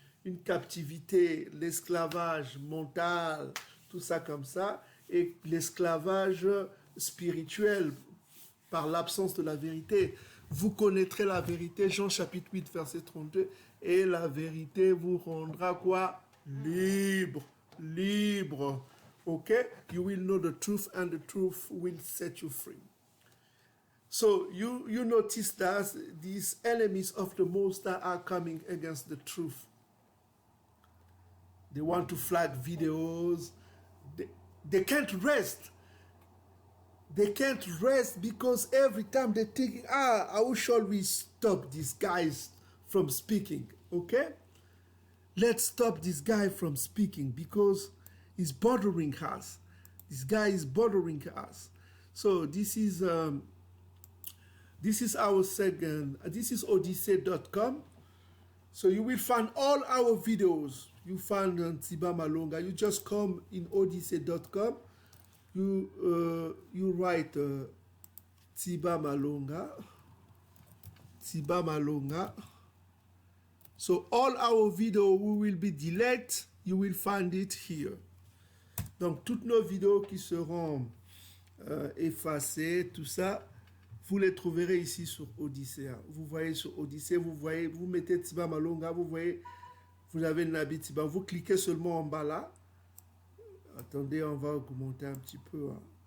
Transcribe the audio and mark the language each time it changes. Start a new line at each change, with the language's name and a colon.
French: Une captivité, l'esclavage mental, tout ça comme ça, et l'esclavage spirituel par l'absence de la vérité. Vous connaîtrez la vérité, Jean chapitre 8, verset 32, et la vérité vous rendra quoi? Libre. Libre. Okay?
English: You will know the truth and the truth will set you free. So you notice that these enemies of the Most High are coming against the truth. They want to flag videos. They can't rest. They can't rest because every time they think, how shall we stop these guys from speaking? Okay? Let's stop this guy from speaking because he's bothering us. This guy is bothering us. So this is our second, this is odyssey.com. So you will find all our videos. You find Tsiba Malonga. You just come in odyssey.com. You write Tsiba Malonga. Tsiba Malonga. So all our videos will be deleted. You will find it here.
French: Donc toutes nos vidéos qui seront effacées, tout ça, vous les trouverez ici sur Odyssey. Vous voyez sur Odyssey, vous mettez Tsiba Malonga, vous voyez, vous avez Nabi Tsiba. Vous cliquez seulement en bas là. Attendez, on va augmenter un petit peu. Hein.